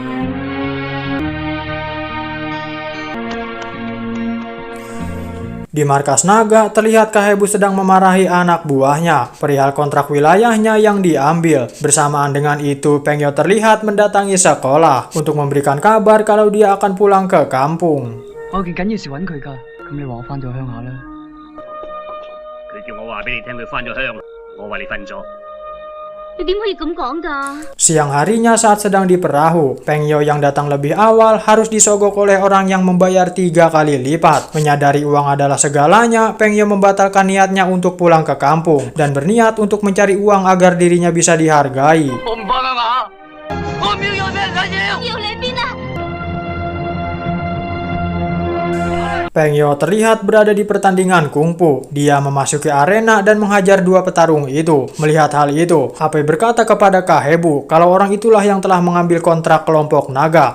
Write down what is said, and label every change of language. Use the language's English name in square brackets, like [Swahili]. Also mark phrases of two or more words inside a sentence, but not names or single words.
[Indonesian] Di markas naga, terlihat Kahebu sedang memarahi anak buahnya perihal kontrak wilayahnya yang diambil. Bersamaan dengan itu, Peng Yo terlihat mendatangi sekolah untuk memberikan kabar kalau dia akan pulang ke kampung. [Cantonese] 我有件緊要事揾佢㗎，咁你話我翻咗鄉下啦。佢叫我話俾你聽，佢翻咗鄉，我話你瞓咗。你點可以咁講㗎？ [Indonesian] Siang harinya saat sedang di perahu, Peng Yo yang datang lebih awal harus disogok oleh orang yang membayar 3 kali lipat. Menyadari uang adalah segalanya, Peng Yo membatalkan niatnya untuk pulang ke kampung dan berniat untuk mencari uang agar dirinya bisa dihargai. [Cantonese] 我唔放啊嘛，我唔要俾人睇嘢。要你邊啊？ [Indonesian] Peng Yo terlihat berada di pertandingan kungfu. Dia memasuki arena dan menghajar 2 petarung itu. Melihat hal itu, Apei berkata kepada Kahebu kalau orang itulah yang telah mengambil kontrak kelompok naga.